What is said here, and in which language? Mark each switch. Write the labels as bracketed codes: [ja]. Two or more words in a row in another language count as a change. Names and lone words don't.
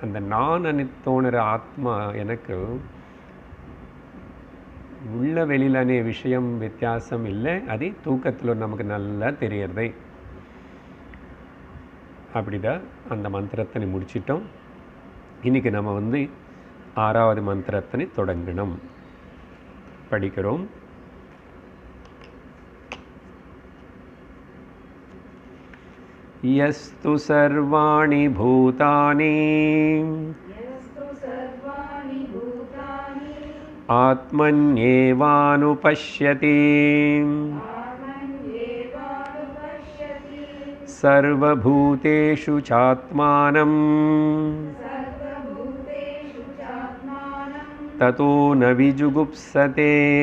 [ta] அந்த நான் தோணுற ஆத்மா எனக்கு உள்ள வெளியிலనే விஷயம் வித்தியாசம் இல்லை, அது தூக்கத்தில் நமக்கு நல்லா தெரியறதை. அப்படிதான் அந்த மந்திரத்தினை முடிச்சிட்டோம். இன்னைக்கு நம்ம வந்து 6வது மந்திரத்தினை தொடங்கணும். படிக்கிறோம். [sa] यस्तु सर्वाणि भूतानि आत्मन्येवानुपश्यति सर्वभूतेषु चात्मानं ततो न विजुगुप्सते.